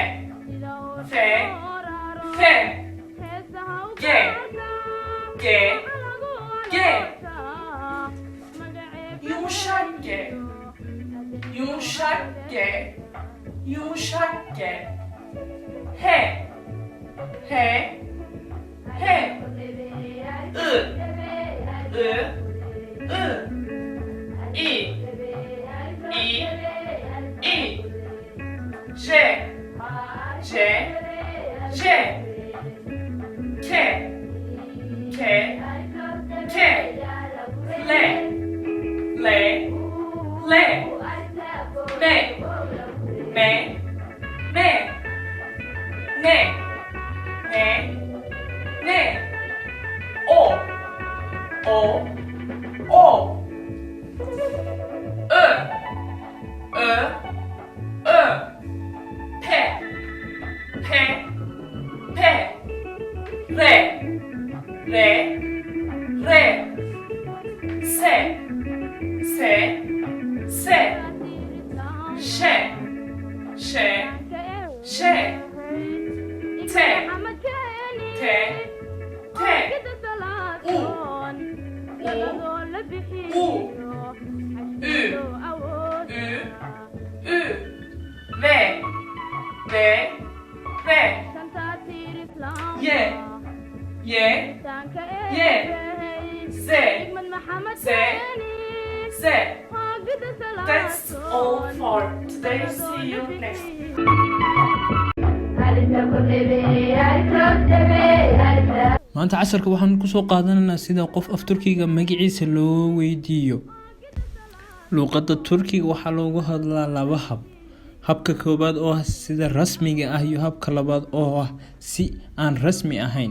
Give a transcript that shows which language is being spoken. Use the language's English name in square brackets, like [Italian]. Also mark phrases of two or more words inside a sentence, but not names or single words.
[Turkish] G yumuşak G H I J, J, J, K, K, K, Le, Le, Le, Ne, Ne, Ne, Ne, Ne, Ne, O, O, O, Ö, Ö, Ö, P, P, P, Re, Re, Re, Se, Se, Se, She, She, She, Te, Te, Te, U, U, U, Ü, Ü, Ve, Ve, Ve, Ye, Ye, Ye, Z, Z, Z. [English] That's all for today. See you next. [Somali] maanta casharka waxaan kusoo qaadanaynaa sida qof af turkiga magaciisa loo weydiiyo. luqadda turkiga waxaa loogu hadlaa laba hab. habka koobaad oo ah sida rasmiga ah iyo habka labaad oo ah si aan rasmi ahayn.